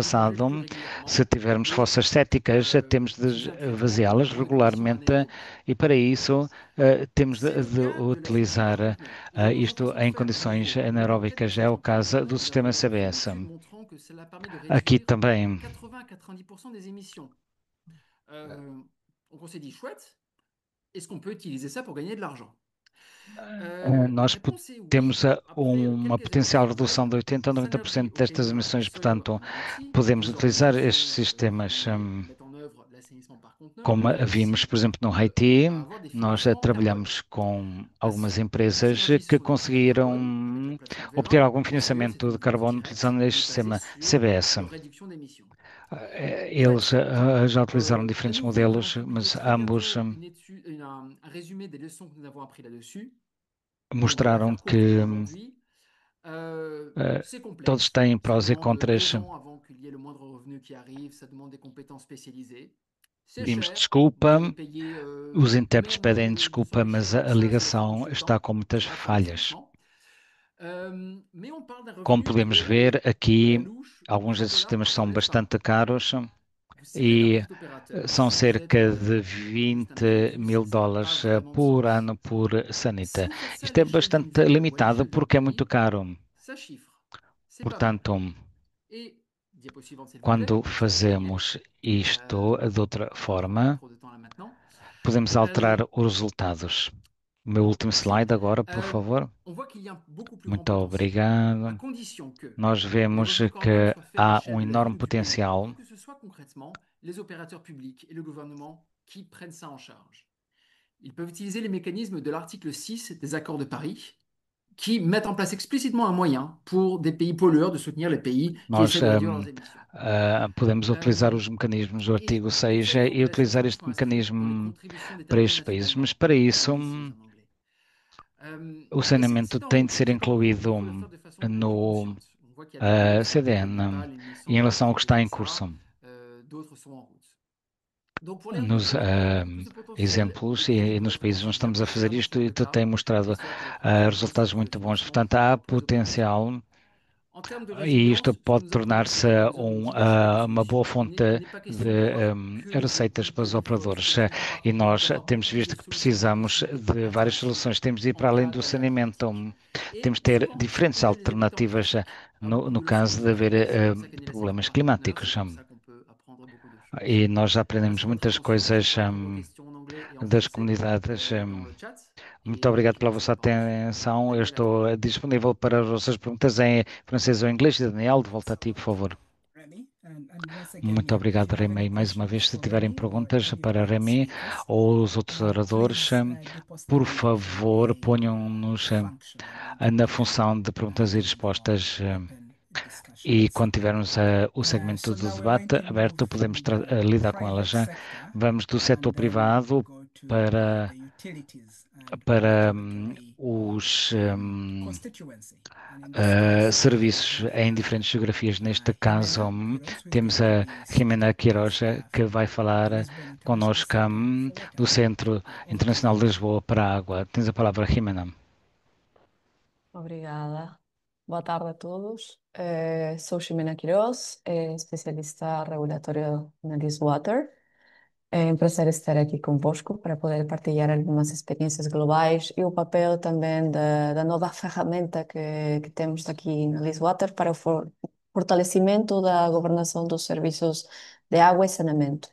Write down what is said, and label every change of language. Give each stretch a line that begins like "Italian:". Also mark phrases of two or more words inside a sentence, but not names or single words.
French: faut les vider le plus
Portuguese: passado. Se
French: régulièrement
Portuguese: tivermos
French: et
Portuguese: fossas céticas, temos
French: sous
Portuguese: de
French: un traitement
Portuguese: vaziá-las
French: dans des conditions
Portuguese: regularmente
French: anaérobies.
Portuguese: e para isso temos
French: C'est le
Portuguese: de
French: cas de la solution
Portuguese: utilizar
French: Partner. Ils ont aujourd'hui
Portuguese: isto
French: façon de
Portuguese: em
French: faire.
Portuguese: condições
French: Vous l'avez peut-être
Portuguese: anaeróbicas.
French: passé
Portuguese: É
French: sur
Portuguese: o
French: le téléphone
Portuguese: caso
French: mobile,
Portuguese: do sistema
French: vous avez une
Portuguese: CBS.
French: étude montrant que cela permet de
Portuguese: Aqui
French: réduire
Portuguese: também
French: 80 à 90% des émissions. Donc on s'est dit, chouette, est-ce qu'on peut utiliser ça pour gagner de l'argent? La
Portuguese: nós
French: réponse est
Portuguese: temos
French: oui. Après
Portuguese: uma
French: quelques années de
Portuguese: potencial redução
French: travail,
Portuguese: de 80 a
French: Synergy
Portuguese: 90%
French: au
Portuguese: destas
French: Kenya et
Portuguese: emissões.
French: Solar
Portuguese: Portanto,
French: en Djibouti,
Portuguese: podemos
French: deux
Portuguese: utilizar
French: organisations
Portuguese: estes sistemas,
French: qui mettent en œuvre l'assainissement par conteneur,
Portuguese: como
French: ont
Portuguese: vimos,
French: réussi
Portuguese: por exemplo, no Haiti.
French: à avoir des
Portuguese: Nós
French: financements carbone.
Portuguese: trabalhamos com algumas empresas
French: Synergy, ce
Portuguese: que
French: sont des crédits carbone avec la
Portuguese: conseguiram
French: plateforme
Portuguese: obter
French: Vera.
Portuguese: algum
French: Et Solar, c'est
Portuguese: financiamento de
French: une vente
Portuguese: carbono
French: directe,
Portuguese: utilizando este
French: mais basée
Portuguese: sistema
French: sur
Portuguese: CBS.
French: une réduction d'émissions.
Portuguese: Eles já utilizaram
French: À
Portuguese: diferentes
French: nouveau, on va
Portuguese: modelos,
French: publier
Portuguese: mas
French: très
Portuguese: ambos
French: bientôt un résumé des leçons que nous avons appris là-dessus. Donc, pour la
Portuguese: mostraram
French: faire courte
Portuguese: que
French: pour aujourd'hui, c'est
Portuguese: todos
French: complexe.
Portuguese: têm
French: Ça
Portuguese: prós e
French: demande
Portuguese: contras.
French: 2 ans avant qu'il y ait le moindre revenu qui arrive. Ça demande des compétences spécialisées. C'est
Portuguese: Pedimos
French: cher. Vous
Portuguese: desculpa,
French: allez payer,
Portuguese: os intérpretes
French: mais
Portuguese: pedem
French: nous
Portuguese: desculpa,
French: sommes
Portuguese: mas
French: ici
Portuguese: a
French: comme ça et c'est
Portuguese: ligação
French: consultant.
Portuguese: está com muitas
French: Ça va prendre
Portuguese: falhas.
French: financement. Mais on parle d'un
Portuguese: Como
French: revenu
Portuguese: podemos
French: qui est
Portuguese: ver
French: à la
Portuguese: aqui,
French: louche,
Portuguese: alguns desses
French: $3
Portuguese: sistemas
French: par
Portuguese: são
French: toilette par an.
Portuguese: bastante caros
French: C'est le
Portuguese: e
French: d'un petit opérateur.
Portuguese: são
French: Si vous êtes
Portuguese: cerca de
French: juste un
Portuguese: 20
French: individu,
Portuguese: mil
French: ça n'a pas
Portuguese: dólares
French: vraiment de
Portuguese: por
French: sens.
Portuguese: ano por sanita.
French: Si vous faites ça à
Portuguese: Isto é
French: l'échelle d'une
Portuguese: bastante
French: ville ou à
Portuguese: limitado
French: l'échelle d'un
Portuguese: porque é muito
French: pays,
Portuguese: caro.
French: ça chiffre. C'est pas mal.
Portuguese: Portanto,
French: Et, diapo suivante, s'il vous plaît,
Portuguese: quando
French: ça va gagner.
Portuguese: fazemos isto de outra
French: On va pas
Portuguese: forma,
French: trop de temps là maintenant.
Portuguese: podemos alterar os resultados. O meu último slide agora, por favor.
French: On voit qu'il y a un beaucoup plus grand
Portuguese: Muito
French: potentiel, à
Portuguese: obrigado.
French: condition que
Portuguese: Nós
French: les
Portuguese: vemos
French: revenus carbone
Portuguese: que
French: soient faits à
Portuguese: há
French: l'échelle de la
Portuguese: enorme
French: ville ou du pays,
Portuguese: potencial.
French: pour que ce soit concrètement les opérateurs publics et le gouvernement qui prennent ça en charge. Ils peuvent utiliser les mécanismes de l'article 6 des accords de Paris, qui mettent en place explicitement un moyen pour des pays pollueurs de soutenir les pays qui
Portuguese: Nós
French: essaient de réduire leurs émissions.
Portuguese: podemos utilizar os mecanismos do artigo 6 e utilizar este mecanismo para estes países, mas para isso o saneamento tem de ser incluído no CDN e em relação ao que está em curso. Nos exemplos e nos países onde estamos a fazer isto, tem mostrado resultados muito bons. Portanto, há potencial
French: En termes de
Portuguese: E isto
French: résilience, ce que
Portuguese: pode
French: nous apprenons, c'est
Portuguese: tornar-se
French: que nous avons mis en place des
Portuguese: uma boa
French: solutions.
Portuguese: fonte
French: Il n'est pas question de voir que les
Portuguese: receitas para os
French: territoires
Portuguese: operadores.
French: ultrapériphériques en
Portuguese: E
French: particulier
Portuguese: nós
French: comme avoir
Portuguese: temos
French: des
Portuguese: visto que
French: solutions
Portuguese: precisamos
French: aussi
Portuguese: de várias soluções. Temos de ir
French: en
Portuguese: para além
French: cas
Portuguese: do
French: d'aléa
Portuguese: saneamento.
French: climatique.
Portuguese: Temos de
French: Et
Portuguese: ter
French: souvent,
Portuguese: diferentes
French: plus les habitants
Portuguese: alternativas
French: a beaucoup
Portuguese: no
French: de leçons
Portuguese: caso de haver
French: et c'est comme ça qu'est né la
Portuguese: problemas
French: circularité. D'ailleurs,
Portuguese: climáticos.
French: c'est comme ça qu'on peut apprendre beaucoup de choses.
Portuguese: E nós já aprendemos
French: Merci de votre
Portuguese: muitas
French: attention. Je
Portuguese: coisas
French: peux répondre aux questions en anglais et en
Portuguese: das
French: français
Portuguese: comunidades.
French: dans le chat.
Portuguese: Muito
French: Et
Portuguese: obrigado
French: je
Portuguese: pela
French: laisse
Portuguese: vossa
French: la parole
Portuguese: atenção.
French: à
Portuguese: Eu
French: Daniel après.
Portuguese: estou disponível para as vossas perguntas em francês ou inglês. Daniel, de volta a ti, por favor.
English: Remy, and once again,
Portuguese: Muito
English: if
Portuguese: obrigado,
English: you have any
Portuguese: Remy. Mais uma
English: questions
Portuguese: vez, se
English: for
Portuguese: tiverem
English: Remy or
Portuguese: perguntas
English: any of
Portuguese: para
English: our
Portuguese: Remy
English: speakers,
Portuguese: ou os outros oradores,
English: please deposit
Portuguese: por
English: them into
Portuguese: favor,
English: a
Portuguese: ponham-nos
English: function in
Portuguese: na
English: the
Portuguese: função de perguntas e
English: in our
Portuguese: respostas.
English: open
Portuguese: E
English: discussions.
Portuguese: quando tivermos o segmento
English: So
Portuguese: do
English: now we're going
Portuguese: debate
English: to move
Portuguese: aberto, podemos
English: from the
Portuguese: lidar com elas
English: private
Portuguese: já.
English: sector
Portuguese: Vamos do
English: and
Portuguese: setor
English: then
Portuguese: privado
English: go to
Portuguese: para,
English: the utilities and
Portuguese: para
English: regulatory
Portuguese: os
English: constituency. And in this case,
Portuguese: serviços
English: we
Portuguese: em
English: have
Portuguese: diferentes geografias. Neste caso,
English: Jimena Quiroz, who is going
Portuguese: temos
English: to
Portuguese: a
English: be
Portuguese: Jimena
English: speaking on
Portuguese: Queiroz,
English: behalf
Portuguese: que vai
English: of
Portuguese: falar
English: the Lisbon International
Portuguese: connosco
English: Center for Water.
Portuguese: do Centro
English: Over to
Portuguese: Internacional
English: you.
Portuguese: de Lisboa para a Água. Tens a palavra, Jimena. Obrigada. Boa tarde a todos. Sou Ximena Quiroz, especialista regulatório na Water. É um prazer estar aqui convosco para poder partilhar algumas experiências globais e o papel também da nova ferramenta que temos aqui na Water para o fortalecimento da governação dos serviços de água e saneamento.